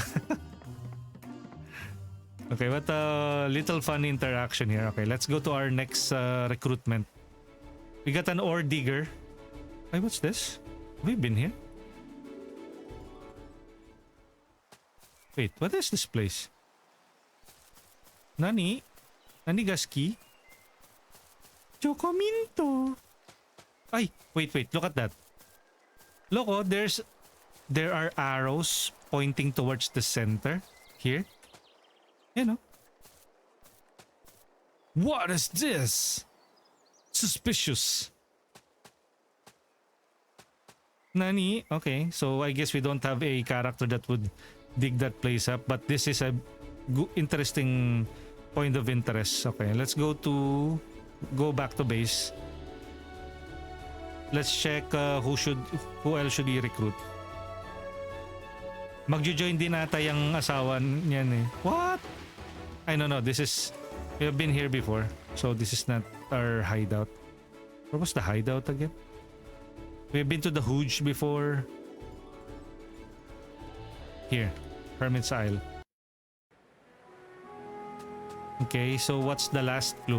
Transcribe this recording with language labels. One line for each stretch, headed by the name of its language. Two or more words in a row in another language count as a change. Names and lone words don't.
English: Okay, what a little fun interaction here. Okay, let's go to our next recruitment. We got an ore digger. Hey, what's this? We've been here. Wait, what is this place?
Japanese: Nani? Nani gaski?
English: Chocominto. Ay, wait, look at that. Look, there are arrows pointing towards the center here. You know. What is this? Suspicious. Nani? Okay, so I guess we don't have a character that would dig that place up, but this is a interesting point of interest. Okay, let's go back to base. Let's check who else should we recruit.
Filipino: Magjo-join din ata yung asawa niyan eh.
English: What? I don't know. We have been here before, so this is not our hideout. Where was the hideout again? We've been to the Hooge before. Here, Hermit's Isle. Okay, so what's the last clue?